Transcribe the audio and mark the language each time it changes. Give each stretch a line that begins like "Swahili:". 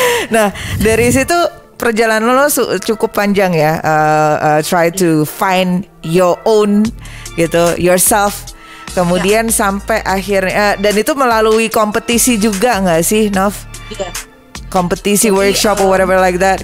Indonesian: Nah, dari situ perjalanan lo cukup panjang ya.
English: Try to find your own gitu, yourself.
Indonesian: Kemudian sampai akhirnya dan itu melalui kompetisi juga nggak sih, Nov? Iya.
English: Kompetisi, workshop or whatever like that.